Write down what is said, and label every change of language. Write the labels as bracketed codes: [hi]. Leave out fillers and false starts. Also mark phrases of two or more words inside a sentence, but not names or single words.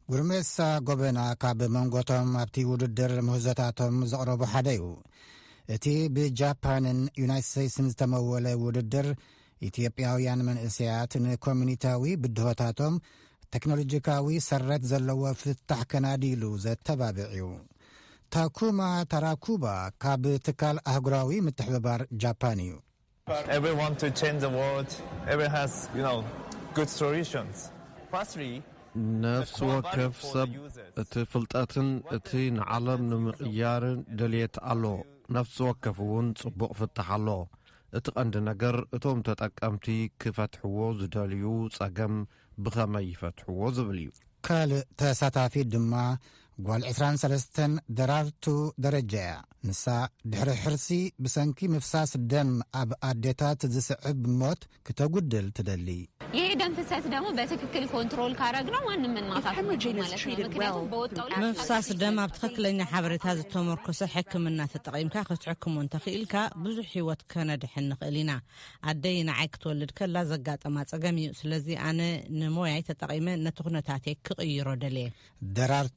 [ti] ጉርሜሳ ጎበና ካብ መንጎቶም ኣብቲ ውድድር ምህዞታቶም ዘቕረቡ ሓደ እዩ። እቲ ብጃፓንን ዩናይትድ ስቴትስን ዝተመወለ ውድድር ኢትዮጵያውያን መንእሰያት ንኮሚኒታዊ ብድሆታቶም ቴክኖሎጂካዊ ሰረት ዘለዎ ፍታሕ ከናዲሉ ዘተባብዕ እዩ። ታኩማ ታራኩባ ካብ ትካል ኣህጉራዊ ምትሕብባር ጃፓን እዩ። [en] Everyone to change the world. Everyone has, good solutions. Firstly, [ti] ነፍሲ ወከፍ ሰብ እቲ ፍልጠትን እቲ ንዓለም ንምቕያርን ድልየት ኣሎ። ነፍሲ ወከፍ እውን ጽቡቕ ፍታሕ ኣሎ። እቲ ቀንዲ ነገር እቶም ተጠቀምቲ ክፈትሕዎ ዝደልዩ ጸገም ብኸመይ ይፈትሕዎ ዝብል እዩ። ካልእ ተሳታፊ ድማ ጓል 23 ደራርቱ ደረጃ እያ። ንሳ ድሕሪ ሕርሲ ብሰንኪ ምፍሳስ ደም ኣብ ኣዴታት ዝስዕብ ሞት ክተጉድል ትደሊ። [am] ይሄ ደም ፍሰት ደግሞ በትክክል ኮንትሮል ካረግነው ማንም ማፋት ማለት ነው። [ti] ምፍሳስ ደም ኣብ ትክክለኛ ሓበሬታ ዝተመርኮሰ ሕክምና ተጠቒምካ ክትሕክሙ እንተኽኢልካ ብዙሕ ህይወት ከነድሕን ንኽእል ኢና። ኣደይ ንዓይ ክትወልድ ከላ ዘጋጠማ ጸገም እዩ። ስለዚ ኣነ ንሞያይ ተጠቒመ ነቲ ኩነታተይ ክቕይሮ ደልየ። ደራርቱ